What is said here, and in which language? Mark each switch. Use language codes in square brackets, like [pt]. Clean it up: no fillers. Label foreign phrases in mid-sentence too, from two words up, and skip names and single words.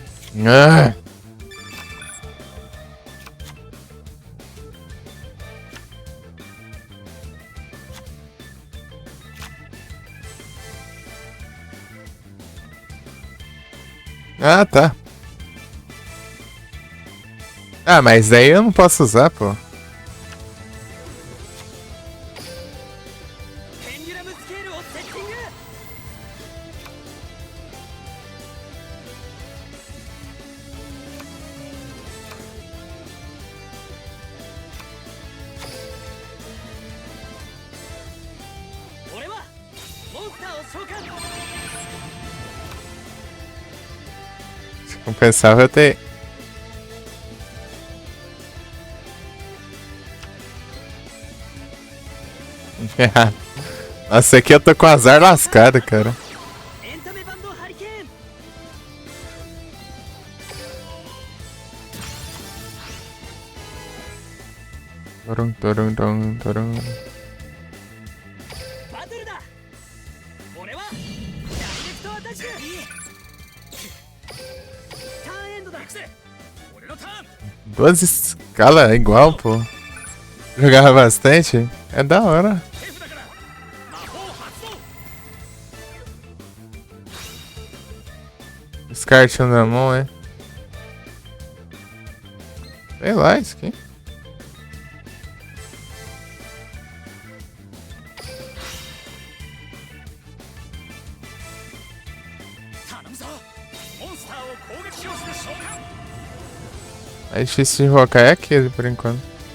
[pt] Ah. Ah, tá. Ah, mas daí eu não posso usar, pô. [ja] ペンデュラムスケールをセッティング。俺はモンスターを召喚。 [pt] Se compensava eu ter. Nossa, aqui eu tô com azar lascado, cara. [ja] エンタメバンドハリケーン。 Torum, torum, torum, torum. バトルだ。俺はダイレクトアタック。ターンエンドだ。俺のターン。 [pt] Duas escalas igual, pô. Jogava bastante. É da hora. [ja] 手札から魔法発動。 [pt] Descarte um na mão, é? Sei lá, isso aqui. É difícil de invocar, é aquele por enquanto.